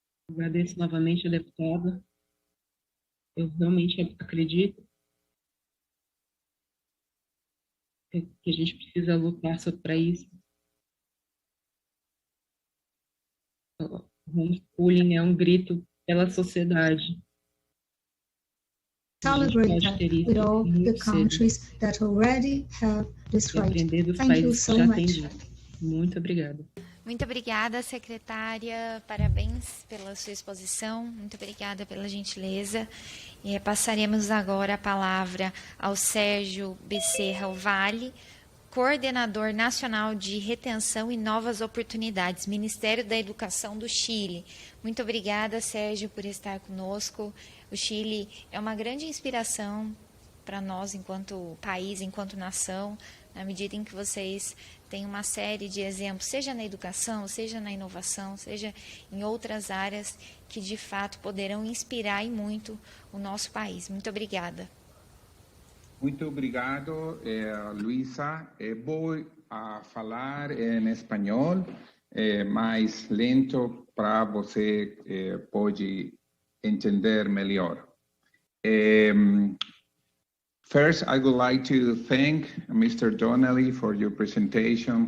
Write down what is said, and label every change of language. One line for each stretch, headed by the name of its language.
Portuguese: Agradeço novamente a deputada. Eu realmente acredito que a gente precisa lutar para isso. O homeschooling é um grito pela sociedade.
English: Celebrate that with all the countries that already have this right. Thank you so much.
Portuguese: Muito obrigada. Muito obrigada, secretária. Parabéns pela sua exposição. Muito obrigada pela gentileza. E passaremos agora a palavra ao Sérgio Becerra Vale, coordenador nacional de retenção e novas oportunidades, Ministério da Educação do Chile. Muito obrigada, Sérgio, por estar conosco. O Chile é uma grande inspiração para nós enquanto país, enquanto nação, na medida em que vocês têm uma série de exemplos, seja na educação, seja na inovação, seja em outras áreas que de fato poderão inspirar e muito o nosso país. Muito obrigada. Muito obrigado, Luísa. Vou falar em espanhol, mais lento para você pode entender melhor.
English: First, I would like to thank Mr. Donnelly for your presentation.